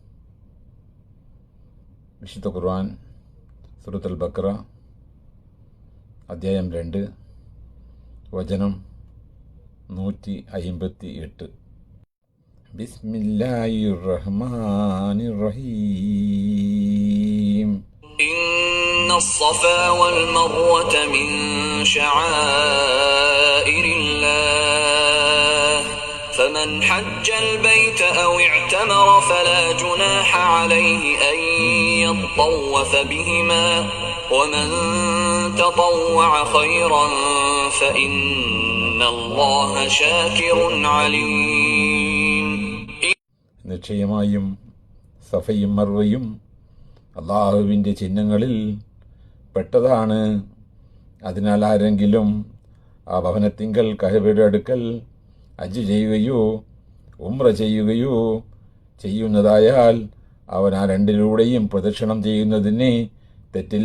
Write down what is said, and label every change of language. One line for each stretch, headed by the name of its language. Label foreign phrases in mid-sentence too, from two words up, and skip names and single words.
Malayalam: വിശുദ്ധ ഖുർആൻ സൂറത്തുൽ ബഖറ അധ്യായം 2 വചനം 158.
Arabic: بسم الله الرحمن الرحيم. الصفا والمروة من شعائر الله فمن حج البيت أو اعتمر فلا جناح عليه أن يطوف بهما ومن تطوع خيرا فإن الله شاكر عليم.
Malayalam: നിശ്ചയമായും സഫയും മർവയും അല്ലാഹുവിൻ്റെ ചിഹ്നങ്ങളിൽ പെട്ടതാണ്. അതിനാൽ ആരെങ്കിലും ആ ഭവനത്തിങ്കൽ കഅബയുടെ അടുക്കൽ ഹജ്ജ് ചെയ്യുകയോ ഉംറ ചെയ്യുകയോ ചെയ്യുന്നതായാൽ അവൻ ആ രണ്ടിലൂടെയും പ്രദക്ഷിണം ചെയ്യുന്നതിന് തെറ്റില്ല.